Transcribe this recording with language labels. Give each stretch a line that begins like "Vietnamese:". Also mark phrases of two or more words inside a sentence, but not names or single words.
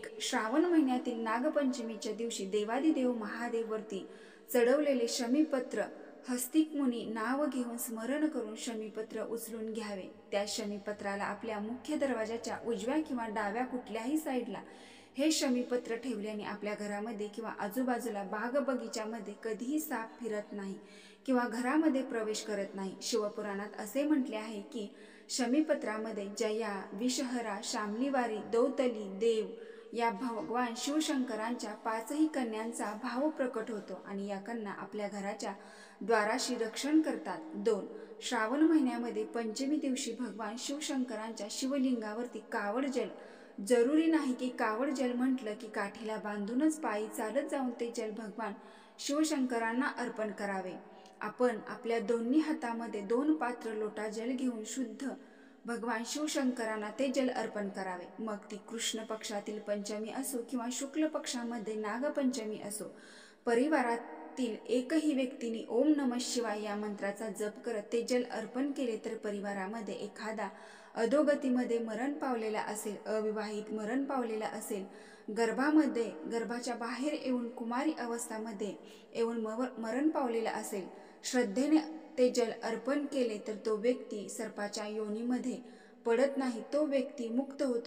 Marathi: श्रावण महिन्यातील नागपंचमीच्या दिवशी देवादिदेव महादेववरती चढवलेले शमीपत्र हस्तिक मुनी नाव घेऊन स्मरण करून शमीपत्र उचलून घ्यावे. त्या शमीपत्राला आपल्या मुख्य दरवाजाच्या उजव्या किंवा डाव्या कुठल्याही साईडला हे शमीपत्र ठेवल्याने आपल्या घरामध्ये किंवा आजूबाजूला बाग बगीच्यामध्ये कधीही साप फिरत नाही किंवा घरामध्ये प्रवेश करत नाही. शिवपुराणात असे म्हटले आहे की शमीपत्रामध्ये जया, विषहरा, शामलीवारी, दौतली, देव या भगवान शिवशंकरांच्या 5ही कन्यांचा भाव प्रकट होतो आणि या कन्या आपल्या घराच्या द्वाराशी रक्षण करतात. 2. श्रावण महिन्यामध्ये पंचमी दिवशी भगवान शिवशंकरांच्या शिवलिंगावरती कावड जल, जरुरी नाही की कावड जल म्हटलं की काठीला बांधूनच पायी चालत जाऊन ते जल भगवान शिवशंकरांना अर्पण करावे. आपण आपल्या दोन्ही हातामध्ये 2 पात्र लोटा जल घेऊन शुद्ध भगवान शिवशंकरांना ते जल अर्पण करावे. मग ती कृष्ण पक्षातील पंचमी असो किंवा शुक्ल पक्षामध्ये नागपंचमी असो, परिवारातील एकही व्यक्तीने
Sanskrit: ओम नमः शिवाय
Marathi: या मंत्राचा जप करत ते जल अर्पण केले तर परिवारामध्ये एखादा अधोगतीमध्ये मरण पावलेला असेल, अविवाहित मरण पावलेला असेल, गर्भाच्या बाहेर येऊन कुमारी अवस्थामध्ये येऊन मरण पावलेला असेल, श्रद्धेने ते जल अर्पण केले तर तो व्यक्ती सर्पाच्या योनीमध्ये पडत नाही तो व्यक्ती मुक्त होतो.